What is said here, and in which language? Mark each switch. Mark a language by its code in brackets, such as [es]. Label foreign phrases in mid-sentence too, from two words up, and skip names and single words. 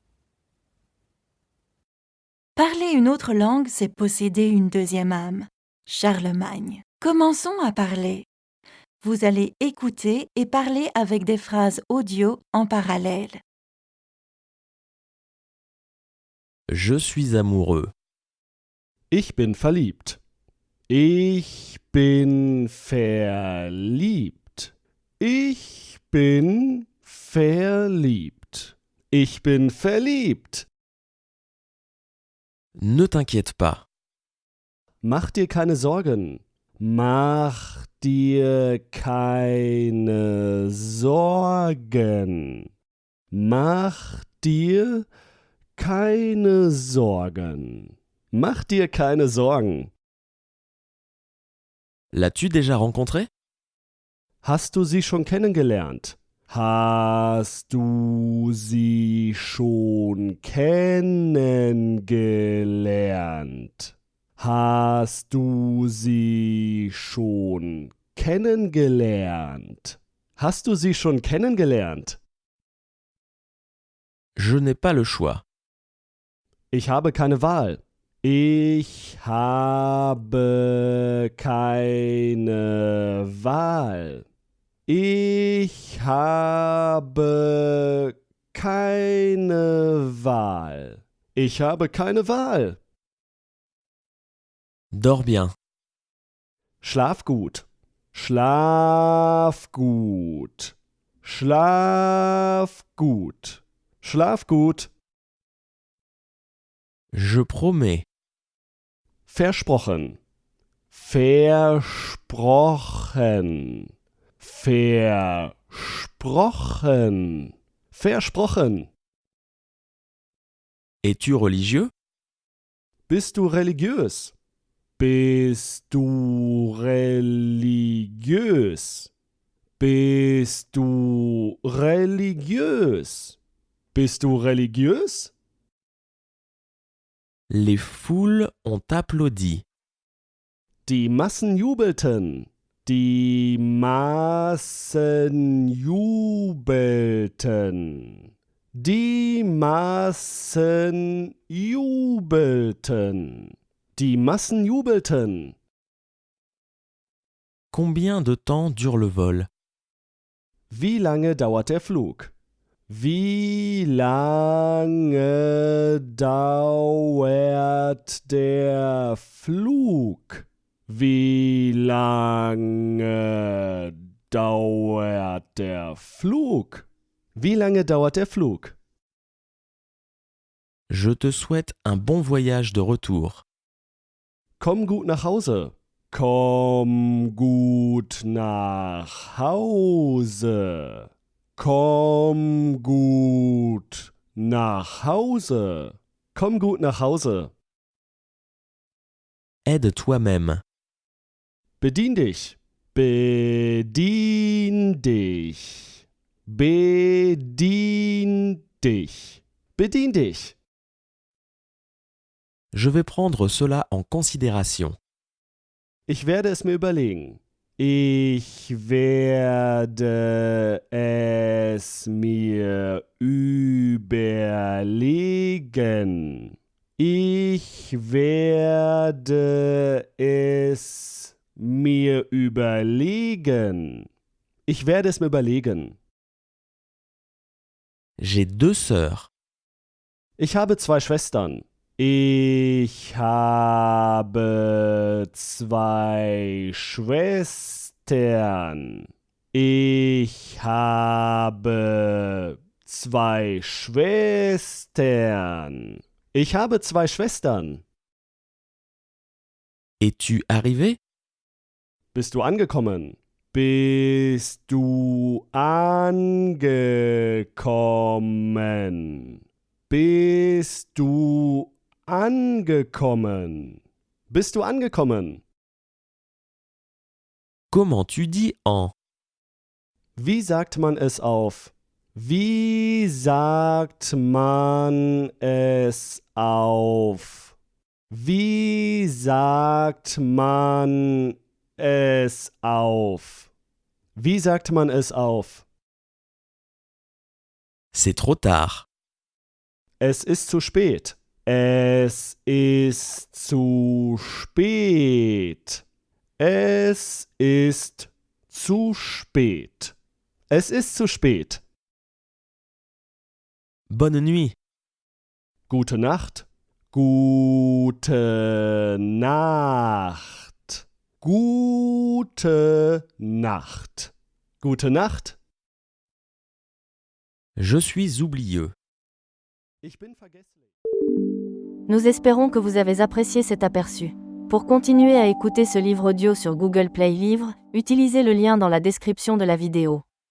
[fr] Parler une autre langue, c'est posséder une deuxième âme. Charlemagne. Commençons à parler. Vous allez écouter et parler avec des phrases audio en parallèle. Je suis amoureux. [de] Ich bin verliebt. Ich bin verliebt. Ich bin verliebt. Ich bin verliebt. [fr] Ne t'inquiète pas. [de] Mach dir keine Sorgen. Mach dir keine Sorgen. Mach dir keine Sorgen. Mach dir keine Sorgen. [fr] L'as-tu déjà rencontré? [de] Hast du sie schon kennengelernt? Hast du sie schon kennengelernt? Hast du sie schon kennengelernt? Hast du sie schon kennengelernt? [fr] Je n'ai pas le choix. [de] Ich habe keine Wahl. Ich habe keine Wahl. Ich habe keine Wahl. Ich habe keine Wahl. [fr] Dors bien. [de] Schlaf gut. Schlaf gut. Schlaf gut. Schlaf gut. [fr] Je promets. [de] Versprochen. Versprochen. Versprochen. Versprochen. [fr] Es-tu religieux? [de] Bist du religiös? Bist du religiös? Bist du religiös? Bist du religiös? [fr] Les foules ont applaudi. [de] Die Massen jubelten. Die Massen jubelten. Die Massen jubelten. Die Massen jubelten. [fr] Combien de temps dure le vol? [de] Wie lange dauert der Flug? Wie lange dauert der Flug? Wie lange dauert der Flug? Wie lange dauert der Flug? [fr] Je te souhaite un bon voyage de retour. [de] Komm gut nach Hause. Komm gut nach Hause. Komm gut nach Hause. Komm gut nach Hause. [fr] Aide toi-même. [de] Bedien dich. Bedien dich. Bedien dich. Bedien dich. [fr] Je vais prendre cela en considération. [de] Ich werde es mir überlegen. Ich werde es mir überlegen. Ich werde es mir überlegen. Ich werde es mir überlegen. [fr] J'ai 2 sœurs. [de] Ich habe 2 Schwestern. Ich habe 2 Schwestern. Ich habe 2 Schwestern. Ich habe 2 Schwestern. [fr] Es-tu arrivé? [de] Bist du angekommen? Bist du angekommen? Bist du angekommen? Bist du angekommen? [fr] Comment tu dis en? [de] Wie sagt man es auf? Wie sagt man es auf? Wie sagt man es auf? Wie sagt man es auf? [fr] C'est trop tard. [de] Es ist zu spät. Es ist zu spät. Es ist zu spät. Es ist zu spät. [fr] Bonne nuit. [de] Gute Nacht. Gute Nacht. Gute Nacht. Gute Nacht. [fr] Je suis oublieux. [de] Ich bin vergesslich. [fr] Nous espérons que vous avez apprécié cet aperçu. Pour continuer à écouter ce livre audio sur Google Play Livres, utilisez le lien dans la description de la vidéo.